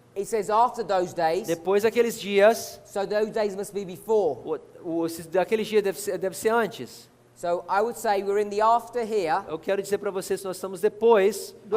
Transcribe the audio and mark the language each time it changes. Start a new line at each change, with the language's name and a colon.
English: It says after those days,
Portuguese: Depois daqueles dias.
English: so those days must be before.
Portuguese: Daqueles dias deve ser antes.
English: So I would say we're in the after here.
Portuguese: Eu quero dizer para vocês que nós estamos depois do